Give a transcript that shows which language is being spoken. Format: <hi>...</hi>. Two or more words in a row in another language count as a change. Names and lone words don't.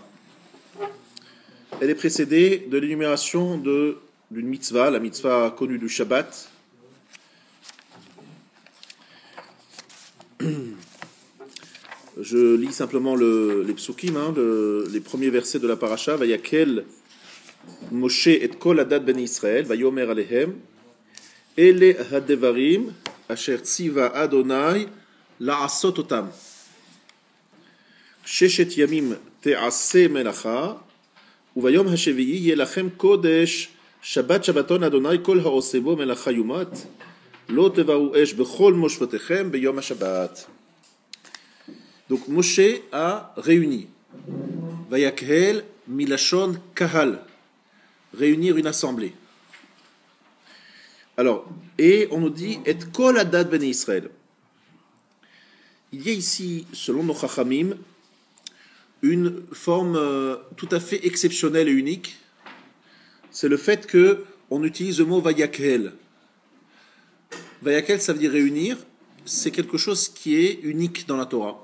<fr>Elle est précédée de l'énumération d'une mitzvah, la mitzvah connue du Shabbat. Je lis simplement les psukim, les premiers versets de la paracha.</fr> <he>ויקהל משה את כל עדת בני ישראל, ויאמר אלהם, אלה הדברים אשר צוה ה' לעשת אתם. ששת ימים תעשה מלאכה, וביום השביעי יהיה לכם קדש, שבת שבתון לה' כל העשה בו מלאכה יומת, לא תבערו אש בכל משבתיכם ביום השבת.</he> <fr>Donc Moshe a réuni,</fr> <he>ויקהל מלשון קהל,</he> <fr>réunir une assemblée. Alors, et on nous dit</fr> <he>את כל עדת בני ישראל.</he> <fr>Il y a ici, selon nos chachamim, une forme tout à fait exceptionnelle et unique. C'est le fait que on utilise le mot Vayakhel. Vayakhel, ça veut dire réunir. C'est quelque chose qui est unique dans la Torah.</fr>